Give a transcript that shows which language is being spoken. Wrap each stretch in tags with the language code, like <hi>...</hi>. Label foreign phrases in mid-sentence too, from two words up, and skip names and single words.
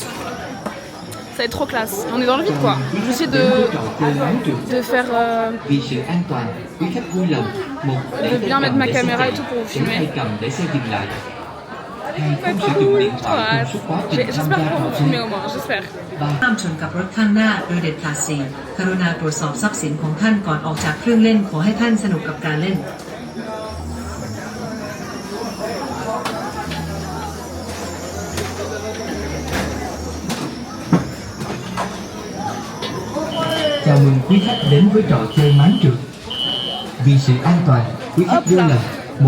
<fr>Ça va être trop classe. On est dans le vide quoi. Je vais essayer de faire de bien mettre ma caméra et tout pour vous filmer. J'espère pouvoir vous filmer au moins, j'espère.</fr> <th>ห้ามชนกับรถข้างหน้าโดยเด็ดขาดสี่กรุณาตรวจสอบทรัพย์สินของท่านก่อนออกจากเครื่องเล่นขอให้ท่านสนุกกับการเล่น</th> <vi>Chào mừng quý khách đến với trò chơi máng trượt. Vì sự an toàn, quý khách vô lần 1.</vi>